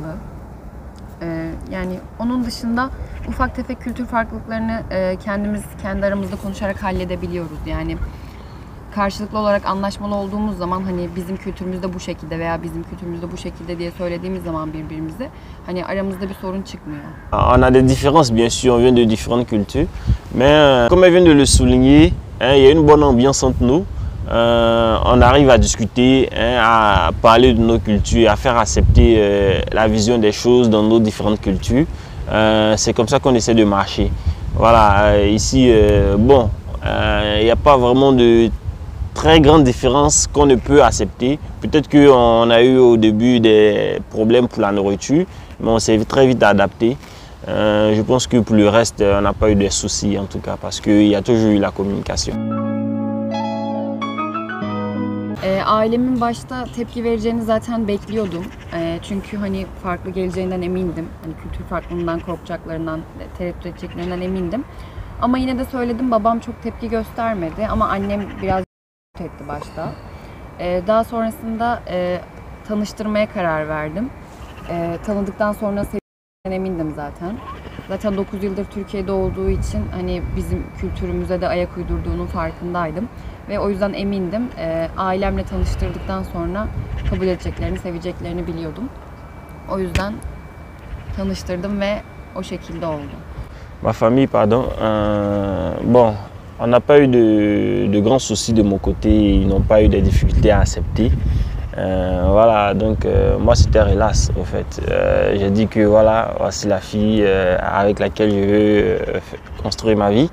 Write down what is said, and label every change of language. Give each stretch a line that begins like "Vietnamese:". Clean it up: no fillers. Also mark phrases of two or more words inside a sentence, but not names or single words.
Turkish: Yani onun dışında ufak tefek kültür farklılıklarını kendi aramızda konuşarak halledebiliyoruz. Yani karşılıklı olarak anlaşmalı olduğumuz zaman hani bizim kültürümüzde bu şekilde veya bizim kültürümüzde bu şekilde diye söylediğimiz zaman birbirimize hani aramızda bir sorun çıkmıyor.
French: On a des différences bien sûr, on vient de différentes cultures, mais comme elle vient de le souligner, hein, il y a une bonne ambiance entre nous. On arrive à discuter, hein, à parler de nos cultures, à faire accepter la vision des choses dans nos différentes cultures. C'est comme ça qu'on essaie de marcher. Voilà, ici, bon, il n'y a pas vraiment de très grande différence qu'on ne peut accepter. Peut-être qu'on a eu au début des problèmes pour la nourriture, mais on s'est très vite adapté. Je pense que pour le reste, on n'a pas eu de soucis en tout cas, parce qu'il y a toujours eu la communication.
Turkish: Ailemin başta tepki vereceğini zaten bekliyordum. Çünkü hani farklı geleceğinden emindim. Hani kültür farklılığından korkacaklarından, tereddüt edeceklerinden emindim. Ama yine de söyledim, babam çok tepki göstermedi ama annem biraz etti başta. Daha sonrasında tanıştırmaya karar verdim. Tanıdıktan sonra sevdiğinden emindim zaten. Zaten 9 yıldır Türkiye'de olduğu için hani bizim kültürümüze de ayak uydurduğunun farkındaydım. Ve o yüzden emindim. Ailemle tanıştırdıktan sonra kabul edeceklerini, seveceklerini biliyordum. O yüzden tanıştırdım ve o şekilde oldu.
French: Ma famille, pardon. Bon, on n'a pas eu de grands soucis de mon côté. Ils n'ont pas eu de difficultés à accepter. Voilà, donc moi c'était relax au fait. J'ai dit que voilà, voici la fille avec laquelle je veux construire ma vie.